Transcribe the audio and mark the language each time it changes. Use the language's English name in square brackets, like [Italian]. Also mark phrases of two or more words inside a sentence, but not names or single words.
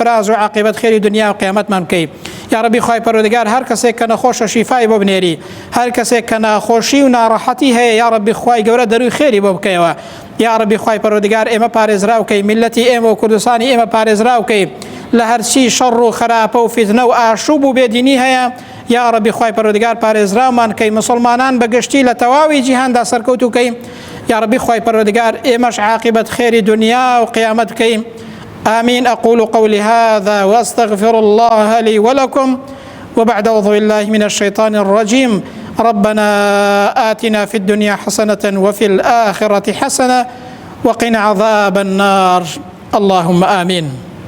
[Central Kurdish] و عاقبەت خێری دنیا و قیامەتمان بکەی [Arabic] یا ربی [Central Kurdish] خوای پەروەردگار هەر کەسێک کە نەخۆشە شیفای بۆ بنێری هەر کەسێک کە ناخۆشی و ناڕەحەتی هەیە [Arabic] یا ربی [Central Kurdish] خوای گەورە دەروی خێری بۆ بکەیەوە [Arabic] یا ربی [Central Kurdish] خوای پەروەردگار ئێمە پارێزراوکەی میلەتی ئێمە و کوردستانی ئێمە پارێزراوکەی لە هەرچی شەڕ و خراپە و فیتنە و ئاشوب و بێدینی هەیە [Arabic] یا ربی [Central Kurdish] خوای پەروەردگار پارێزراومان کەی مسلمانان بەگشتی لە تەواوی جیهاندا سەرکەوتوکەی [Arabic] یا ربی [Central Kurdish] خوای پەروەردگار ئێمەش عاقبەت خێری دنیا و قیامەت بکەین آمين. [Arabic] أقول قولي هذا وأستغفر الله لي ولكم وبعد أعوذ بالله من الشيطان الرجيم ربنا آتنا في الدنيا حسنة وفي الآخرة حسنة وقنا عذاب النار اللهم آمين.